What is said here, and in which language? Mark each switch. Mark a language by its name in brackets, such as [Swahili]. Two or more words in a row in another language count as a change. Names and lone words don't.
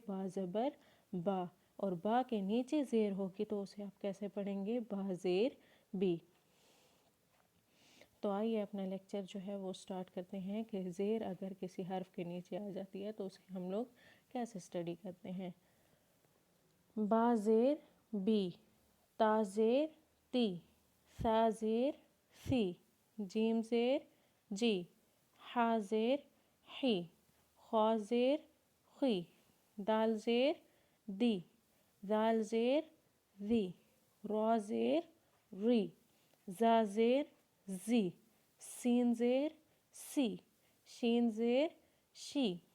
[Urdu] با زبر با۔ اور با کے نیچے زیر ہوگی تو اسے آپ کیسے پڑھیں گے؟ با زیر بی۔ تو آئیے اپنا لیکچر جو ہے وہ سٹارٹ کرتے ہیں کہ زیر اگر کسی حرف کے نیچے آ جاتی ہے تو اسے ہم لوگ کیسے سٹڈی کرتے ہیں۔ با زیر بی، تا زیر تی، ثا زیر ثی، جیم زیر جی، حا زیر حی، خا زیر خی، دال زیر دی، ذال زیر ذی، را زیر ری، زا زیر زی، سین زیر سی، شین زیر شی،